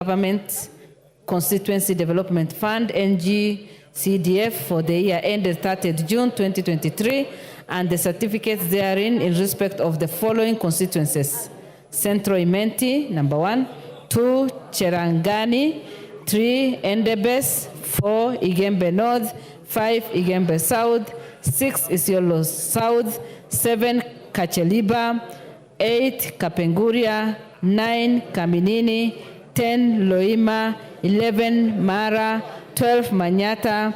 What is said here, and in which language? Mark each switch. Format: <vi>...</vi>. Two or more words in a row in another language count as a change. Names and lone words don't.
<en>Government Constituency Development Fund, NGCDF, for the year ended 30th June 2023, and the certificates therein in respect of the following constituencies: Centro Imenti, number 1, 2, Cherangani, 3, Endebess, 4, Igembe North, 5, Igembe South, 6, Isiolo South, 7, Kacheliba, 8, Kapenguria, 9, Kaminini, 10, Loima, 11, Mara, 12, Manyata,</en>